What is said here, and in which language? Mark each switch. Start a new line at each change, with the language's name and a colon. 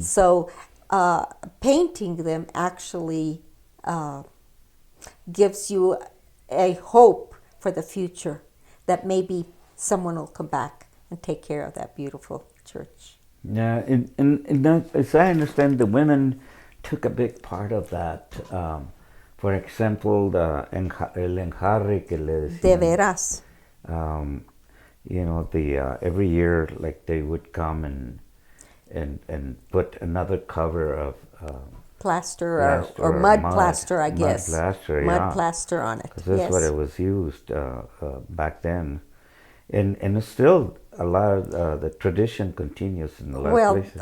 English: So painting them actually gives you a hope for the future that maybe someone will come back and take care of that beautiful church. Yeah, and as I understand, the women took a big part of that. For example,
Spanish: el enjarre que le decían. De veras.
English: You know, every year, like they would come and put another cover of Plaster or mud plaster, I guess. Mud plaster, Mud plaster on it. Because that's what it was used back then. And it's still a lot of the tradition continues in a lot of places.